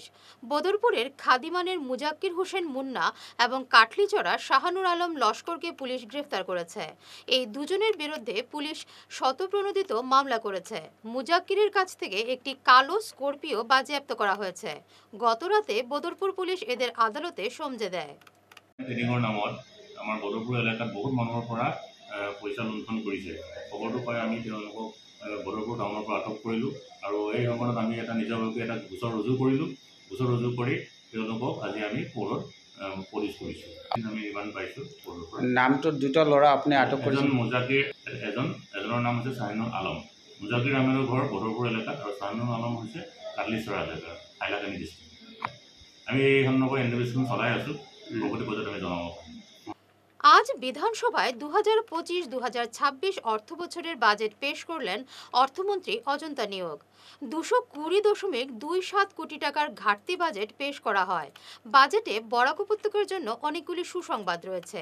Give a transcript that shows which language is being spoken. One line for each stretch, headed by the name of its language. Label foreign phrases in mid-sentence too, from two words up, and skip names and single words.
Bangla: বদরপুরের খাদিমানের মুজাক্কির হোসেন মুন্না এবং কাটলিচড়া শাহানুর আলম লস্করকে পুলিশ গ্রেফতার করেছে। এই দুজনের বিরুদ্ধে পুলিশ শতপ্রণোদিত মামলা করেছে। মুজাক্কিরের কাছ থেকে একটি কালো স্করপিও বাজেয়াপ্ত করা হয়েছে। গতরাতে বদরপুর পুলিশ এদের আদালতে সমঝে দেয়।
Assamese: ট্রেডিংৰ নামত আমাৰ বদৰপুৰ এলেকাত বহুত মানুহৰ পৰা পইচা লুণ্ঠন কৰিছে। খবৰটো পাই আমি তেওঁলোকক বদৰপুৰ টাউনৰ পৰা আটক কৰিলোঁ আৰু এই সময়ত আমি এটা নিজাববীয়াকৈ এটা গোচৰ ৰুজু কৰিলোঁ। গোচৰ ৰুজু কৰি তেওঁলোকক আজি আমি কোৰ্টত পুলিচ কৰিছোঁ। আমি ইমান পাইছোঁ কোৰ্টৰ পৰা। নামটো দুটা ল'ৰা আপুনি আটক কৰিছে? এজন মুজাকিৰ, এজনৰ নাম হৈছে শাহিনুৰ আলম। মুজাকিৰ আহমেদৰ ঘৰ বদৰপুৰ এলেকাত আৰু শাহিনুৰ আলম হৈছে কাটলিচৰা এলেকাৰ, হাইলাকান্দি ডিষ্ট্ৰিক্ট। আমি এই সন্দৰ্ভত ইনভেষ্টিগেশ্যন চলাই আছোঁ। পৰৱৰ্তী পৰ্যায়ত আমি জনাব।
Bangla: আজ বিধানসভায় 2025-2026 অর্থ বছরের বাজেট পেশ করলেন অর্থমন্ত্রী অজন্তা নিয়োগ। 220.27 কোটি টাকার ঘাটতি বাজেট পেশ করা হয়। বাজেটে বরাক উপত্যকার জন্য অনেকগুলি সুসংবাদ রয়েছে।